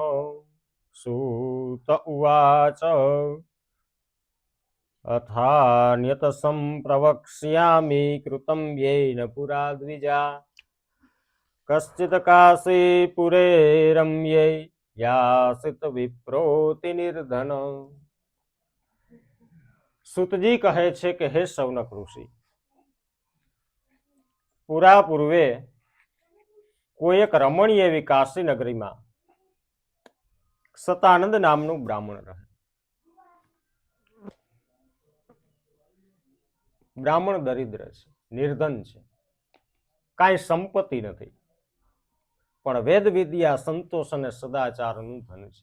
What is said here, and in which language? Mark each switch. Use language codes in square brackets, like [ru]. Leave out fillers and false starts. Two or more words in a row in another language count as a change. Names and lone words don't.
[sa] सूत उवाच अथान्यत संप्रवक्ष्यामि कृतं येन पुरा द्विजा कश्चित् काशीपुरे रम्ये यासित विप्रोति निर्धन। [gu] સુતજી કહે છે કે હે શૌનક ઋષિ, પૂરા પૂર્વે કોઈ એક રમણીય એવી કાશી નગરીમાં સતાનંદ નામનું બ્રાહ્મણ રહે. બ્રાહ્મણ દરિદ્ર છે, નિર્ધન છે, કાંઈ સંપત્તિ નથી, પણ વેદ વિદ્યા, સંતોષ અને સદાચારનું ધન છે.